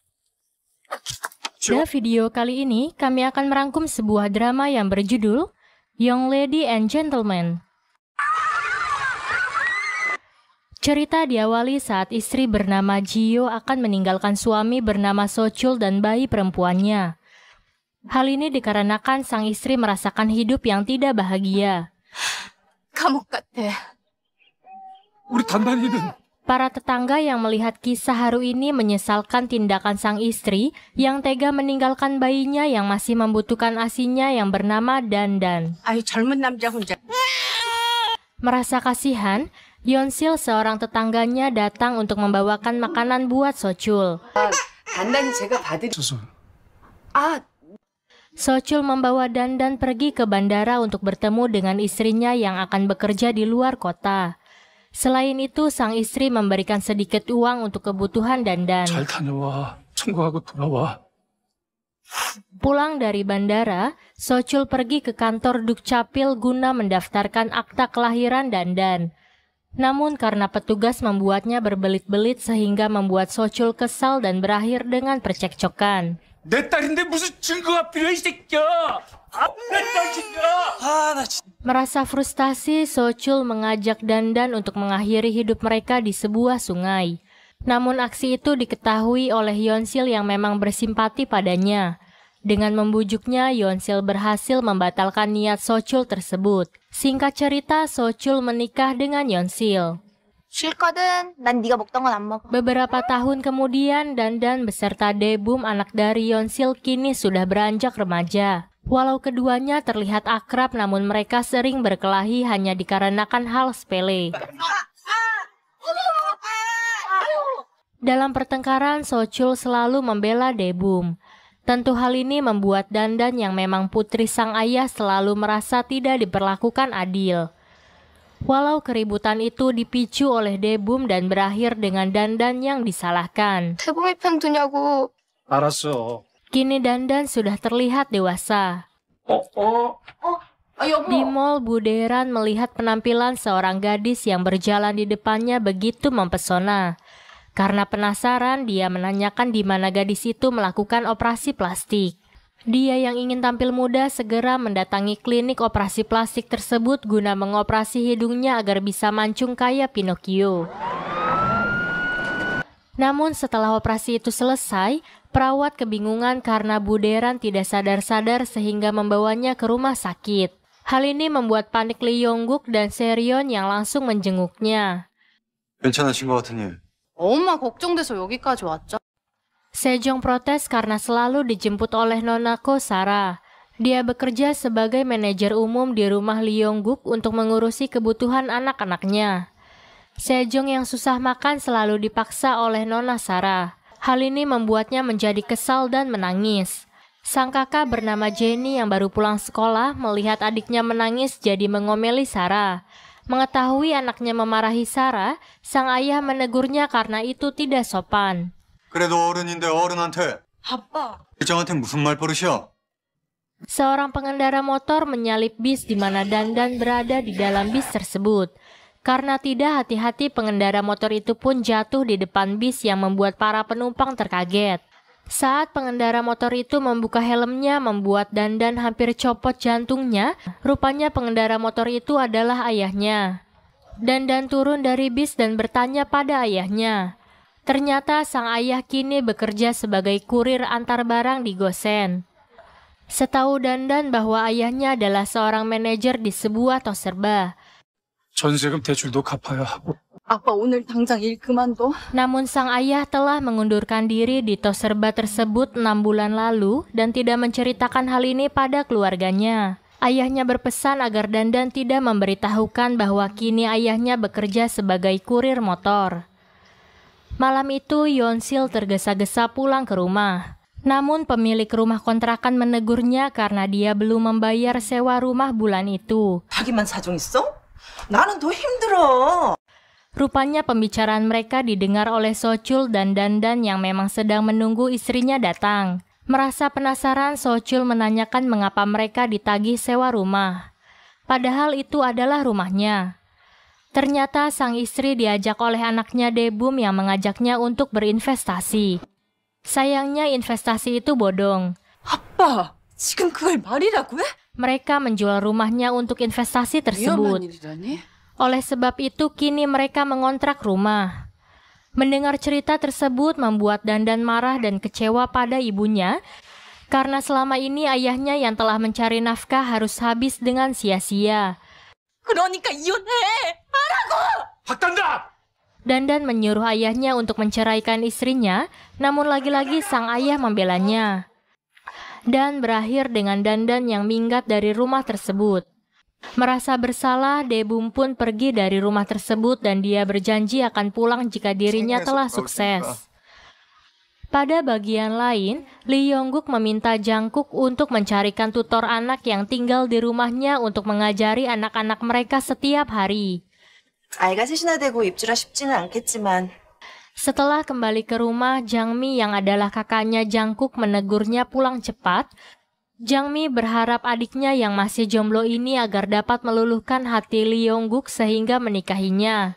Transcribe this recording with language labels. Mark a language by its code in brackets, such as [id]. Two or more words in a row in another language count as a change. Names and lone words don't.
[id] Pada video kali ini, kami akan merangkum sebuah drama yang berjudul Young Lady and Gentleman. Cerita diawali saat istri bernama Jio akan meninggalkan suami bernama Sochul dan bayi perempuannya. Hal ini dikarenakan sang istri merasakan hidup yang tidak bahagia. [ko] 감옥 같아. 우리 단단이는 [id] Para tetangga yang melihat kisah haru ini menyesalkan tindakan sang istri yang tega meninggalkan bayinya yang masih membutuhkan asinya yang bernama Dandan. [ko] 아유 젊은 남자 혼자. [id] Merasa kasihan, Yeonsil seorang tetangganya datang untuk membawakan makanan buat Sochul. [ko] 단단히 제가 받으리. 있어서 아, [id] Sochul membawa Dandan pergi ke bandara untuk bertemu dengan istrinya yang akan bekerja di luar kota. Selain itu, sang istri memberikan sedikit uang untuk kebutuhan Dandan. [ko] 잘 다녀와. 청구하고 돌아와. [id] Pulang dari bandara, Sochul pergi ke kantor Dukcapil guna mendaftarkan akta kelahiran Dandan. Namun karena petugas membuatnya berbelit-belit sehingga membuat Sochul kesal dan berakhir dengan percekcokan. [ko] 내 딸인데 무슨 증거가 필요해 이 새끼야! 내 딸이야! 나 진짜. [id] Merasa frustasi, Sochul mengajak Dandan untuk mengakhiri hidup mereka di sebuah sungai. Namun aksi itu diketahui oleh Yeonsil yang memang bersimpati padanya. Dengan membujuknya, Yeonsil berhasil membatalkan niat Sochul tersebut. Singkat cerita, Sochul menikah dengan Yeonsil. [ko] 싫거든. 난 네가 먹던 건 안 먹어. [id] Beberapa tahun kemudian, Dandan beserta Daebum, anak dari Yeonsil, kini sudah beranjak remaja. Walau keduanya terlihat akrab, namun mereka sering berkelahi hanya dikarenakan hal sepele. Dalam pertengkaran, Sochul selalu membela Daebum. Tentu hal ini membuat Dandan yang memang putri sang ayah selalu merasa tidak diperlakukan adil. Walau keributan itu dipicu oleh Daebum dan berakhir dengan Dandan yang disalahkan. [ko] 대범이 편 두냐고. 알았어. [id] Kini Dandan sudah terlihat dewasa. [ko] 아 여보. [id] Di mall, Buderan melihat penampilan seorang gadis yang berjalan di depannya begitu mempesona. Karena penasaran, dia menanyakan di mana gadis itu melakukan operasi plastik. Dia yang ingin tampil muda segera mendatangi klinik operasi plastik tersebut guna mengoperasi hidungnya agar bisa mancung kayak Pinocchio. Namun setelah operasi itu selesai, perawat kebingungan karena Buderan tidak sadar-sadar sehingga membawanya ke rumah sakit. Hal ini membuat panik Lee Yongguk dan Sereon yang langsung menjenguknya. [ko] 괜찮으신 것 같으니. 엄마 걱정돼서 여기까지 왔죠. [id] Sejong protes karena selalu dijemput oleh Nonako Sarah. Dia bekerja sebagai manajer umum di rumah Lee Yongguk untuk mengurusi kebutuhan anak-anaknya. Sejong yang susah makan selalu dipaksa oleh Nona Sarah. Hal ini membuatnya menjadi kesal dan menangis. Sang kakak bernama Jenny yang baru pulang sekolah melihat adiknya menangis jadi mengomeli Sarah. Mengetahui anaknya memarahi Sarah, sang ayah menegurnya karena itu tidak sopan. [ko] 그래도 어른인데 어른한테. 아빠. 일장한테 무슨 말버릇이야? [id] Seorang pengendara motor menyalip bis di mana Dandan berada di dalam bis tersebut. Karena tidak hati-hati, pengendara motor itu pun jatuh di depan bis yang membuat para penumpang terkaget. Saat pengendara motor itu membuka helmnya membuat Dandan hampir copot jantungnya, rupanya pengendara motor itu adalah ayahnya. Dandan turun dari bis dan bertanya pada ayahnya. Ternyata sang ayah kini bekerja sebagai kurir antar barang di Gosen. Setahu Dandan bahwa ayahnya adalah seorang manajer di sebuah tos serba. [ko] 전세금 대출도 갚아야 하고. 아빠 오늘 당장 일 그만둬. [id] Namun sang ayah telah mengundurkan diri di tos serba tersebut 6 bulan lalu dan tidak menceritakan hal ini pada keluarganya. Ayahnya berpesan agar Dandan tidak memberitahukan bahwa kini ayahnya bekerja sebagai kurir motor. Malam itu, Yeonsil tergesa-gesa pulang ke rumah. Namun pemilik rumah kontrakan menegurnya karena dia belum membayar sewa rumah bulan itu. [ko] 자기만 사정 있어? 나는 더 힘들어. [id] Rupanya pembicaraan mereka didengar oleh Sochul dan Dandan yang memang sedang menunggu istrinya datang. Merasa penasaran, Sochul menanyakan mengapa mereka ditagih sewa rumah. Padahal itu adalah rumahnya. Ternyata sang istri diajak oleh anaknya Debum yang mengajaknya untuk berinvestasi. Sayangnya investasi itu bodong. [ko] 아빠, 지금 그걸 말이라고 해? [id] Mereka menjual rumahnya untuk investasi [ko] 위험한 [id] tersebut. [ko] 일이라니? [id] Oleh sebab itu kini mereka mengontrak rumah. Mendengar cerita tersebut membuat Dandan marah dan kecewa pada ibunya karena selama ini ayahnya yang telah mencari nafkah harus habis dengan sia-sia. [ko] 그러니까 이혼해! 박단다! [id] Dandan menyuruh ayahnya untuk menceraikan istrinya, namun lagi-lagi sang ayah membelanya. Dan berakhir dengan Dandan yang minggat dari rumah tersebut. Merasa bersalah, Debum pun pergi dari rumah tersebut dan dia berjanji akan pulang jika dirinya telah sukses. Pada bagian lain, Lee Yong-guk meminta Jungkook untuk mencarikan tutor anak yang tinggal di rumahnya untuk mengajari anak-anak mereka setiap hari. [ko] 아이가 셋이나 되고 입주라 쉽지는 않겠지만 [id] Setelah kembali ke rumah, Jangmi yang adalah kakaknya Jungkook menegurnya pulang cepat. Jangmi berharap adiknya yang masih jomblo ini agar dapat meluluhkan hati Lee Yong-guk sehingga menikahinya.